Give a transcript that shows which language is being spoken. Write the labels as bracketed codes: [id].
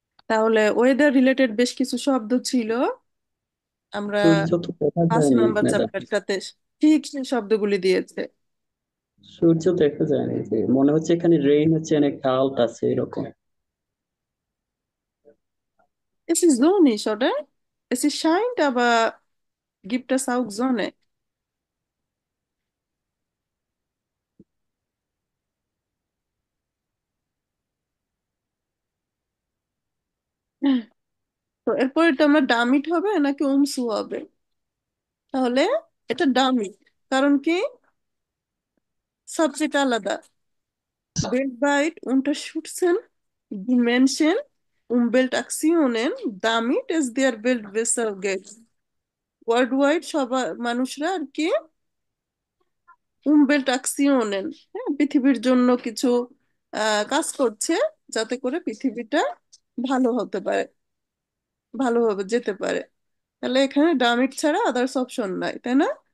[bn] তাহলে weather related বেশ কিছু শব্দ ছিল, আমরা সূর্য তো দেখা 5 নাম্বার ম্যাডাম। চ্যাপ্টারটাতে ঠিক সেই শব্দগুলি দিয়েছে। সূর্য দেখা যায়নি, যে মনে হচ্ছে এখানে রেইন হচ্ছে, অনেক কাল্ট আছে এরকম। [de] Es ist sonnig, oder? Es ist scheint, aber gibt es auch Sonne? [bn] তো এরপর এটা আমরা ডামিট হবে নাকি উমসু হবে? তাহলে এটা ডামিট, কারণ কি? সাবজেক্ট আলাদা। [de] Weltweit unterstützen die Menschen Umweltaktionen, damit es der Welt besser geht। [bn] World wide সবার মানুষরা আর কি উমবেল্ট আকশিওনেন, হ্যাঁ, পৃথিবীর জন্য কিছু কাজ করছে, যাতে করে পৃথিবীটা ভালো হতে পারে, ভালোভাবে যেতে পারে। তাহলে এখানে ডামিট ছাড়া আদার্স অপশন নাই, তাই না?